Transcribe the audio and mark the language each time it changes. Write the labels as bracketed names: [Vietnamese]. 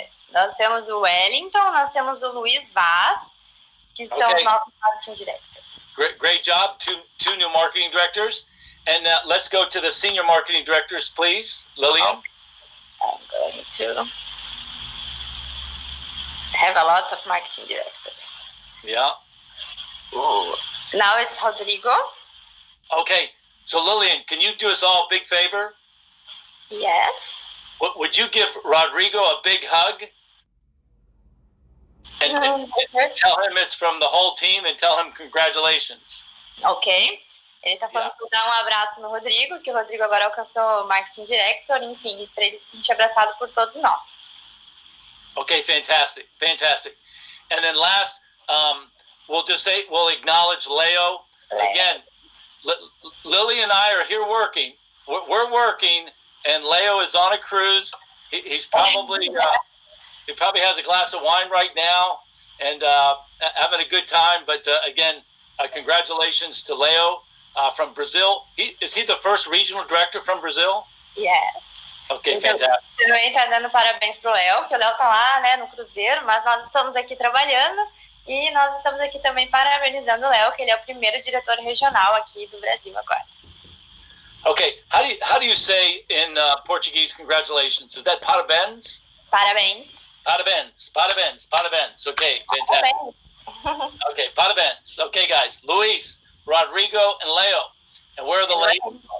[Portuguese] Nós temos o Wellington, nós temos o Luis Vaz, que são os novos Marketing Directors. [English] Great job, two new marketing directors. And let's go to the senior marketing directors, please. Lillian? I'm going to have a lot of marketing directors. Yeah. Ooh. Now it's Rodrigo. Okay, so Lillian, can you do us all a big favor? Yes. Would you give Rodrigo a big hug? And tell him it's from the whole team and tell him congratulations. Ok. [Portuguese] Ele tá falando para dar um abraço no Rodrigo, que o Rodrigo agora alcançou o Marketing Director, enfim, para ele se sentir abraçado por todos nós. [English] Okay, fantastic. And then last, we'll acknowledge Leo. Again, Lily and I are here working. We're working, and Leo is on a cruise. He's probably he probably has a glass of wine right now and having a good time. But again, congratulations to Leo from Brazil. Is he the first regional director from Brazil? Yes. Okay, fantastic. [Portuguese] Também tá dando parabéns pro Léo, que o Léo tá lá, né, no cruzeiro, mas nós estamos aqui trabalhando e nós estamos aqui também parabenizando o Léo, que ele é o primeiro diretor regional aqui do Brasil agora. [English] Okay, how do you say in Portuguese congratulations? Is that parabéns? [Portuguese] Parabéns. [English] Okay, fantastic. Okay, parabéns. Okay, guys, Luis, Rodrigo, and Leo. And where are the ladies?